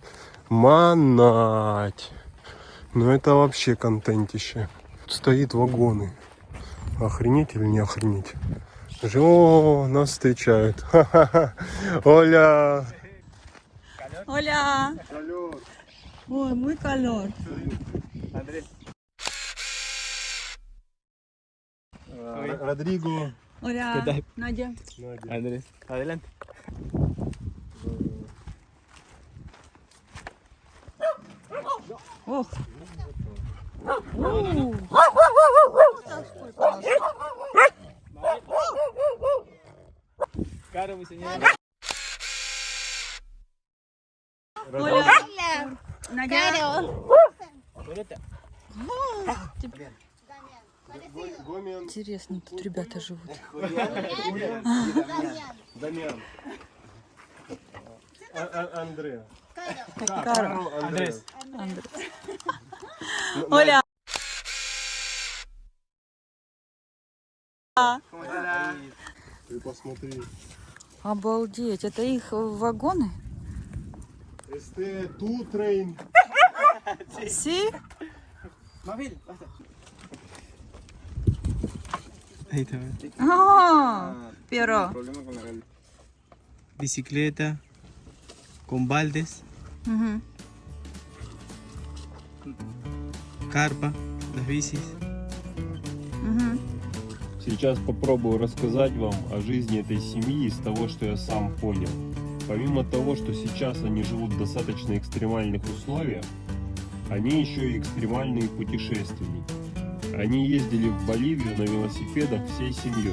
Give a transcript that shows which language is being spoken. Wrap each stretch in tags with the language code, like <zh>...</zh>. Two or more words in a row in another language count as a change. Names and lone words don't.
<ru>Манать! Ну это вообще контентище. Тут стоит вагоны. Охренеть или не охренеть? О, нас встречают. Ха-ха-ха. Оля! Оля! Ой,</ru> <es>muy calor. Родриго. Hola, Nadia. Andrés, adelante. Ох. Caro, mi señora. Hola.</es> <ru>Надя. Интересно, тут ребята живут. Дамиан. Андреа. Карл. Andrés. Оля. Ты посмотри. Обалдеть, это их вагоны?</ru> <es>tu tren. Си? Ahí está. Перо. Bicicleta con baldes, Угу. carpa, las bicis. Угу.</es> <ru>Сейчас попробую рассказать вам о жизни этой семьи из того, что я сам понял. Помимо того, что сейчас они живут в достаточно экстремальных условиях, они еще и экстремальные путешественники. Они ездили в Боливию на велосипедах всей семьей.</ru>